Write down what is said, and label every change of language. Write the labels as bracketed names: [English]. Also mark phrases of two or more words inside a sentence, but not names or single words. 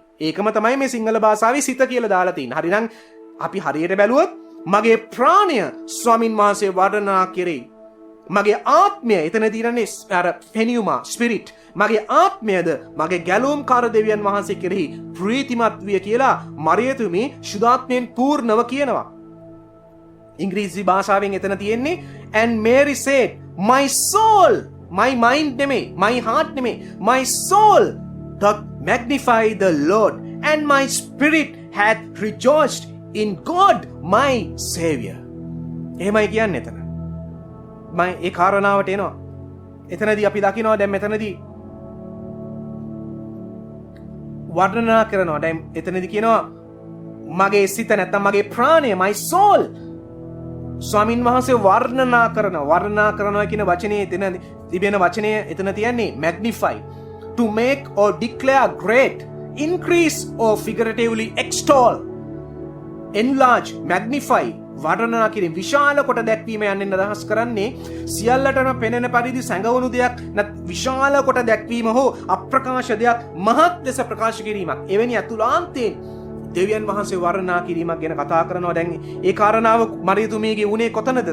[Sinhala] ඒකම තමයි මේ සිංහල භාෂාවේ සිත කියලා දාලා තියෙන්නේ. හරිනම් අපි හරියට බැලුවොත් මගේ ප්‍රාණය ස්වාමින් වහන්සේ වර්ණනා කෙරෙහි. මගේ ආත්මය එතන තියෙන්නේ අර ෆෙනියුමා ස්පිරිට්. මගේ ආත්මයද මගේ ගැලවුම්කාර දෙවියන් වහන්සේ කෙරෙහි ප්‍රීතිමත් විය කියලා මරියතුමි ශුද්ධාත්මයෙන් පූර්ණව කියනවා. ඉංග්‍රීසි භාෂාවෙන් එතන තියෙන්නේ [English] and Mary said my soul, my mind නෙමෙයි, my heart නෙමෙයි, my soul doth magnify the Lord and my spirit hath rejoiced in God my Savior. [Sinhala] එහෙමයි කියන්නේ එතන. මම ඒ කාරණාවට එනවා. එතනදී අපි දකිනවා දැන් මෙතනදී වර්ණනා කරනවා. දැන් එතනදී කියනවා මගේ සිත නැත්තම් මගේ ප්‍රාණය [English] my soul [Sinhala] ස්වාමින් වහන්සේ වර්ණනා කරනවා කියන වචනේ එතන තිබෙන වචනය එතන තියන්නේ [English] magnify, to make or declare great, increase or figuratively extol, enlarge, magnify [Sinhala] වර්ණනා කිරීම විශාල කොට දැක්වීම යන්නේ අදහස් කරන්නේ සියල්ලටම පෙනෙන පරිදි සැඟවුණු දෙයක් විශාල කොට දැක්වීම හෝ අප්‍රකාශ දෙයක් මහත් ලෙස ප්‍රකාශ කිරීමක්. එවැනි අතුලාන්තයෙන් දෙවියන් වහන්සේ වර්ණනා කිරීමක් ගැන කතා කරනවා. දැන් ඒ කාරණාව මරියතුමියගේ උනේ කොතනද?